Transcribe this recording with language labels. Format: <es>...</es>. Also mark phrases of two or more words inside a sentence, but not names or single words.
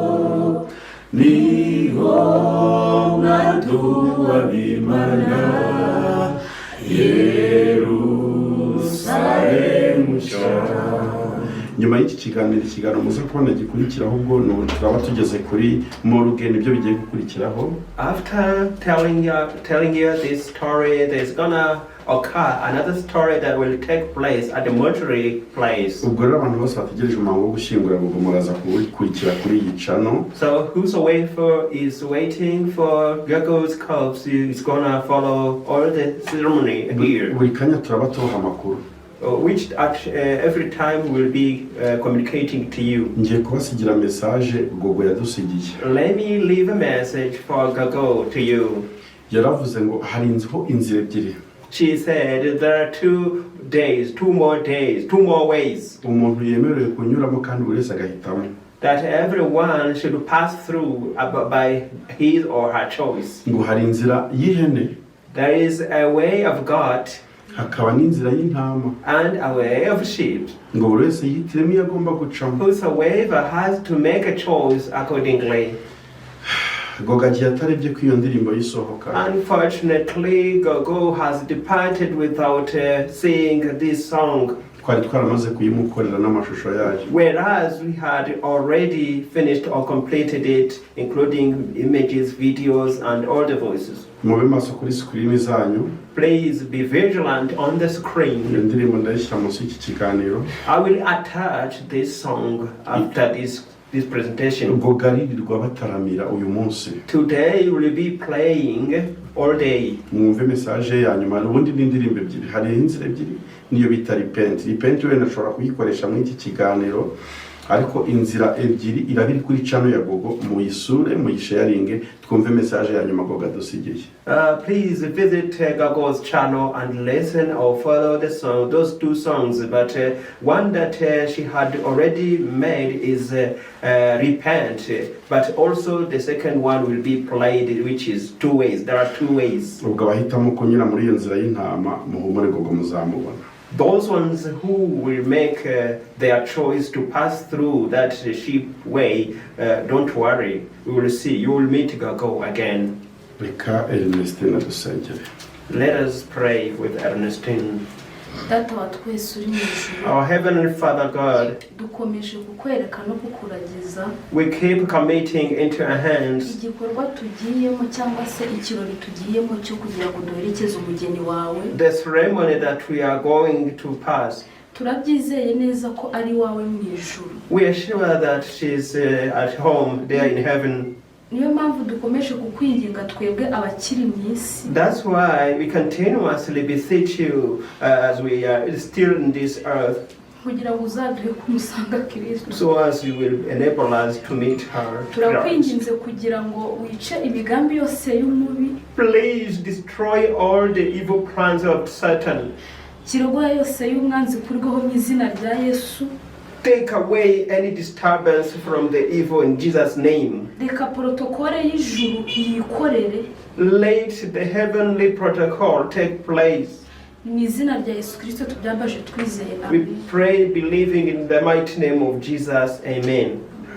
<rw>niho mwandu w'Imana Yerusalemu nyuma y'iki kiganiro muze kubona gikurikiraho ubwo turaba tugeze kuri morgue nibyo bigiye gukurikiraho.</rw> <en>After telling you this story, there's gonna occur another story that will take place at the mortuary place.</en> <rw>Ubwo rero abantu bose bategereje umuhango wo gushyingura Gogo muraza kuwukurikira kuri iyi channel.</rw> <en>So whosoever is waiting for Gogo's corpse is gonna follow all the ceremony here.</en> <rw>Buri kanya turaba tuha amakuru.</rw> <en>Which at every time will be communicating to you.</en> <rw>Ngiye kubasigira message Gogo yadusigiye.</rw> <en>Let me leave a message for Gogo to you.</en> <rw>Yaravuze ngo hari inzira ebyiri.</rw> <en>She said there are 2 more ways.</en> <rw>Umuntu yemerewe kunyuramo kandi buri wese agahitamo.</rw> <en>That everyone should pass through by his or her choice.</en> <rw>Ngo hari inzira y'ihene.</rw> <en>There is a way of God.</en> <rw>Hakaba n'inzira y'intama.</rw> <en>And a way of sheep.</en> <rw>Ngo buri wese yihitiremo iyo agomba gucamo.</rw> <en>Whosoever has to make a choice accordingly.</en> <rw>Gogo agiye atarebye ko iyo ndirimbo yisohoka.</rw> <en>Unfortunately, Gogo has departed without seeing this song.</en> <rw>Twari twaramaze kuyimukorera n'amashusho yayo.</rw> <en>Whereas we had already finished or completed it, including images, videos, and all the voices.</en> <rw>Mube maso kuri screen zanyu.</rw> <en>Please be vigilant on the screen.</en> <rw>Iyo ndirimbo ndayishyira munsi y'iki kiganiro.</rw> <en>I will attach this song after this presentation.</en> <rw>Gogo aririrwa bataramira uyu munsi.</rw> <en>Today we will be playing all day.</en> <rw>Mwumve message ya nyuma. Ubundi n'indirimbo ebyiri, hari inzira ebyiri niyo bita repent wenda ashobora kuyikoresha muri iki kiganiro, ariko inzira ebyiri irabiri kuri channel ya Gogo, muyisure muyisharinge twumve message ya nyuma Gogo adusigiye.</rw> <en>Please visit Gogo's channel and listen or follow the song, those two songs, but one that she had already made is Repent, but also the second one will be played, which is two ways. There are two ways.</en> <rw>Ubwo bahitamo kunyura muri iyo nzira y'intama muhumure Gogo muzamubona.</rw> <en>Those ones who will make their choice to pass through that sheep way, don't worry, we will see. You will meet Gogo again.</en> <rw>Reka Ernestine dusengere.</rw> <en>Let us pray with Ernestine.</en> <rw>Data wa twese uri mu ijuru,</rw> <en>Our Heavenly Father God,</en> <rw>dukomeje kukwereka no kukuragiza</rw> <en>we keep committing into our hands</en> <rw>igikorwa tugiyemo cyangwa se ikirori tugiyemo cyo kugira ngo duherekeze umugeni wawe.</rw> <en>the ceremony that we are going to pass.</en> <rw>Turabyizeye neza ko ari wawe mu ijuru.</rw> <en>We are sure that she's at home there in heaven.</en> <rw>Niyo mpamvu dukomeje kukwinginga twebwe abakiri mu isi.</rw> <en>That's why we continuously beseech you as we are still in this earth,</en> <rw>kugira ngo uzaduhe kumusanga Kristo.</rw> <en>so as you will enable us to meet her.</en> <rw>Turakwinginze kugira ngo wice imigambi yose y'umubi.</rw> <en>Please destroy all the evil plans of Satan.</en> <rw>Kirogoya yose y'umwanzi kurwaho mu izina rya Yesu.</rw> <en>Take away any disturbance from the evil in Jesus' name.</en> <rw>Reka protokole y'ijuru yikorere.</rw> <en>Let the heavenly protocol take place.</en> <rw>Mu izina rya Yesu Kristo tubyambaje twizeye.</rw> <en>We Amen. pray believing in the mighty name of Jesus. Amen.</en>